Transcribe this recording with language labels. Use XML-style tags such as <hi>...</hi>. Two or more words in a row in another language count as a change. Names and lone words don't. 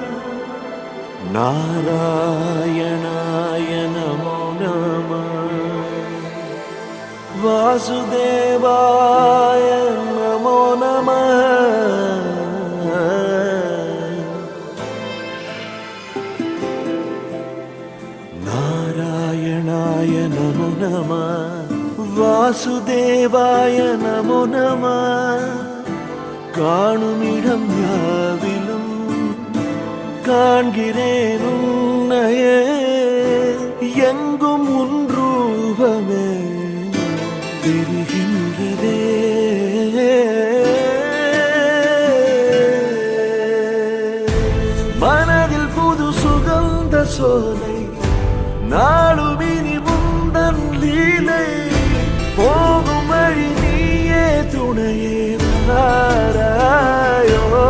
<sa>नारायणाय नमो नमः वासुदेवाय नमो नमः नारायणाय नमो नमः वासुदेवाय नमो नमः</sa> <ta>காணுமிடம் யாவிலும் காண்கிறேன் உன்னையே எங்கும் உன் ரூபமே தெரிகின்றதே மனதில் புது சுகந்த சோலை நாளும் இனி முந்தன் லீலை போகும் வழி நீயே துணையே வாராயோ</ta>